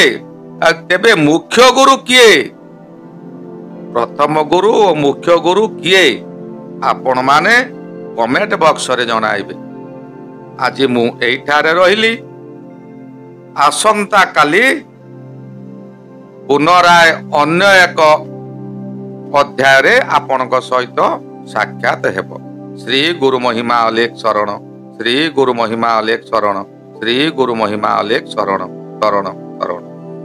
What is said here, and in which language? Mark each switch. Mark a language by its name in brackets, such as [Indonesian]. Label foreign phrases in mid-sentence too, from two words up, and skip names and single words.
[Odia] ତେବେ ମୁଖ୍ୟ ଗୁରୁ କିଏ? ପ୍ରଥମ ଗୁରୁ ଓ ମୁଖ୍ୟ ଗୁରୁ କିଏ? ଆପଣ ମାନେ କମେଣ୍ଟ ବକ୍ସରେ ଜଣାଇବେ। ଆଜି ମୁଁ ଏଇଠାରେ ରହିଲି। ଆସନ୍ତା କାଲି ପୁନରାୟ ଅନ୍ୟ ଏକ ଅଧ୍ୟାୟ ରେ ଆପଣଙ୍କ ସହିତ ସାକ୍ଷାତ ହେବ। ଶ୍ରୀ ଗୁରୁ ମହିମା ଅଲେଖ ଶରଣ, ଶ୍ରୀ ଗୁରୁ ମହିମା ଅଲେଖ ଶରଣ, ଶ୍ରୀ ଗୁରୁ ମହିମା ଅଲେଖ ଶରଣ ଶରଣ ଶରଣ।